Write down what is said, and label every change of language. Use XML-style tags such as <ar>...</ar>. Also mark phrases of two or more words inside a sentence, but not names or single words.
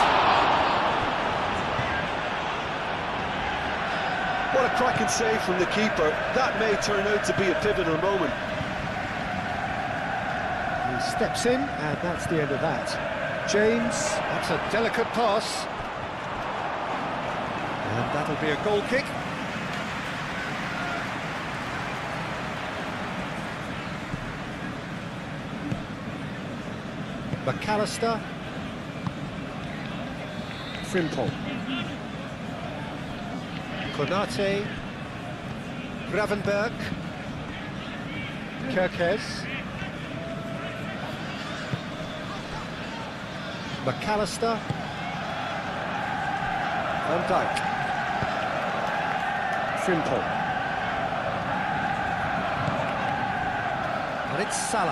<en>What a cracking save from the keeper. That may turn out to be a pivotal moment. He steps in, and that's the end of that. James, that's a delicate pass. And that'll be a goal kick. McAllister. Frimpong. Konate. Gravenberg. Kirkes. McAllister. Van Dijk. Frimpong. And it's Salah.</en>